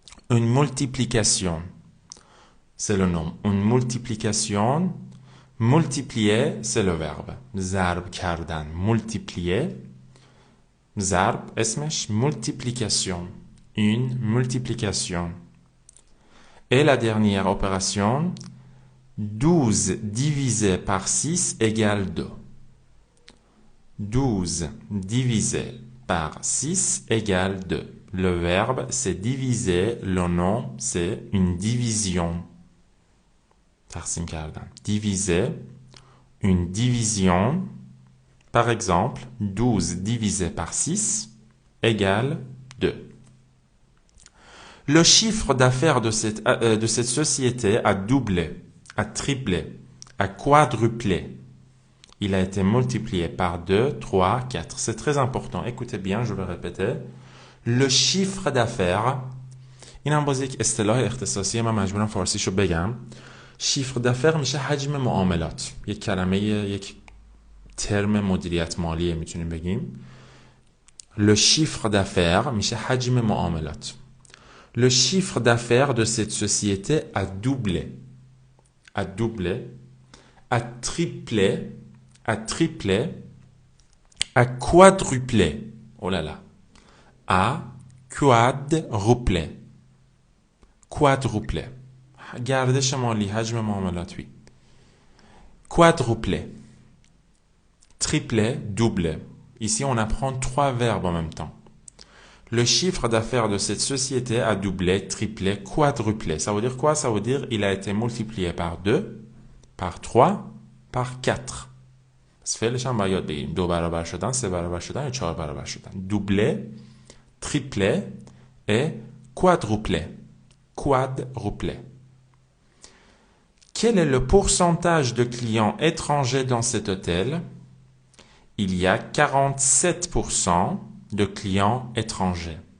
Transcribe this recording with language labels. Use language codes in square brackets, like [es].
[fr] Une multiplication, c'est le nom. Une multiplication, multiplier, c'est le verbe. [fa] ضرب کردن, multiplier. ضرب اسمش multiplication. [fr] Une multiplication. Et la dernière opération, 12 divisé par 6 égale 2. 12 divisé par 6 égale 2. Le verbe, c'est diviser. Le nom, c'est une division. [fa] تقسیم کردن. [fr] Diviser. Une division. Par exemple, 12 divisé par 6 égale 2. Le chiffre d'affaires de cette société a doublé, a triplé, a quadruplé. Il a été multiplié par 2, 3, 4. C'est très important. Écoutez bien, je vais répéter. Le chiffre d'affaires. [fa] این هم باز یک اصطلاح اختصاصی من مجبورم فارسیشو بگم. [fr] chiffre d'affaires [fa] میشه حجم معاملات. یک کلمه یک ترم مدیریت مالیه میتونیم بگیم. [fr] Le chiffre d'affaires [fa] میشه حجم معاملات. [fr] Le chiffre d'affaires de cette société a doublé. A doublé. A triplé. A triplé. A quadruplé. Oh là là. A quadruplé. Quadruplé. [fa] گردش مالی، حجم معاملاتوی. [fr] Quadruplé. Triplé, doublé. Ici, on apprend 3 verbes en même temps. Le chiffre d'affaires de cette société a doublé, triplé, quadruplé. Ça veut dire quoi? Ça veut dire il a été multiplié par 2, par 3, par 4. [fa] فعلش هم باید یاد بگیریم. 2 برابر شدن، 3 برابر شدن یا 4 برابر شدن. [fr] Doublé, triplé et quadruplé. Quadruplé. Quel est le pourcentage de clients étrangers dans cet hôtel? Il y a 47% de clients étrangers.